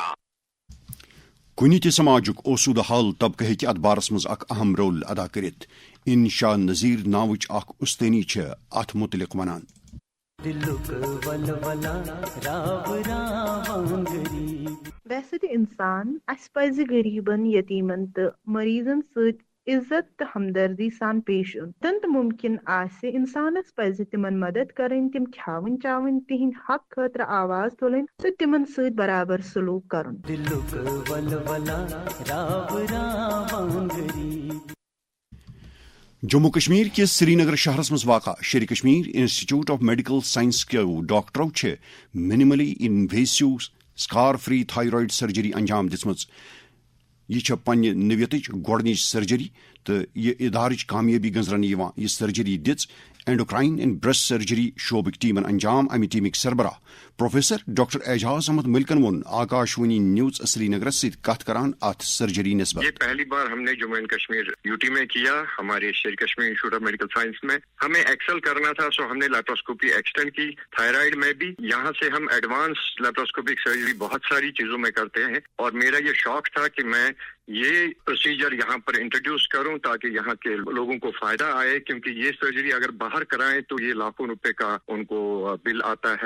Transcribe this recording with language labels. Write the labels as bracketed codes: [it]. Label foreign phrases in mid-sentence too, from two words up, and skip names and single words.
[ks] कुनी ते समाजुक ओसूद हाल तबके हेकि अत बारस मज अक अहम रोल अदा करित। इनशा नजीर नावच अख उस्तनी छ अथ मुतलिक वनान। वैसे तो इंसान अस पज़ गरीबन, यतीमन तो मरीजन सत इज्जत तो हमदर्दी सान पेश युन। तंत मुमकिन आसे इंसानस पज़ तिमन मदद करन, तिम खावन चावन, तिहिंद हक खतर आवाज तुलन, तो तिमन सत बराबर सलूक करन। जम्मू कश्मीर के श्रीनगर शहरस मज वाक़ा शेर कश्मीर इंस्टीट्यूट ऑफ मेडिकल साइंस के डॉक्टरों [en] minimally invasive scar free thyroid surgery [ks] अंजाम दिसमज। यह पन्ने नवियतच गोडनिच सर्जरी, तो यह इदारच कामयाबी गंजरन यह सर्जरी दिच [en] endocrine and breast surgery [ks] शोबक टीमन अंजाम। अमि टीमिक सरबराह प्रोफेसर डॉक्टर एजाज अहमद मिल्कन वोन आकाशवाणी न्यूज श्रीनगर से कथ करान अथ सर्जरी निस्बत। [hi] ये पहली बार हमने जम्मू एंड कश्मीर यूटी में किया, हमारे शेर कश्मीर इंस्टीट्यूट ऑफ मेडिकल साइंस में। हमें एक्सेल करना था, सो हमने [en] laparoscopy extend [hi] की थायराइड में भी। यहाँ से हम [en] advance laparoscopic surgery [hi] बहुत सारी चीजों में करते हैं, और मेरा ये शौक था कि मैं ये प्रोसीजर यहाँ पर इंट्रोड्यूस करूं ताकि यहाँ के लोगों को फायदा आए, क्योंकि ये सर्जरी अगर बाहर कराएं तो ये लाखों रुपए का उनको बिल आता है।